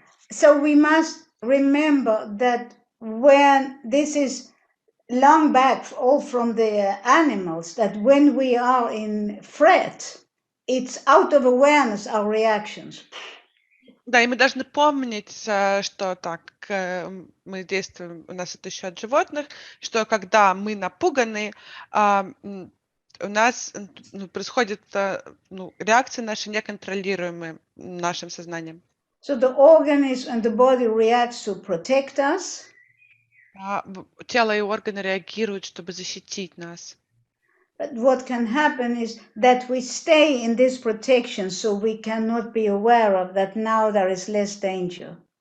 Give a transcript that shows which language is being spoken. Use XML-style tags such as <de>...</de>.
<en>So we must remember that when this is long back, all from the animals, that when we are in threat, it's out of awareness, our reactions.</en> <ru>Да, и мы должны помнить, что так мы действуем, у нас это еще от животных, что когда мы напуганы, у нас происходит реакции наши неконтролируемые нашим сознанием.</ru> <en>So the organism and the body reacts to protect us.</en> <ru>Тело и органы реагируют, чтобы защитить нас.</ru> <en>But what can happen is that we stay in this protection, so we cannot be aware of that now there is less danger.</en>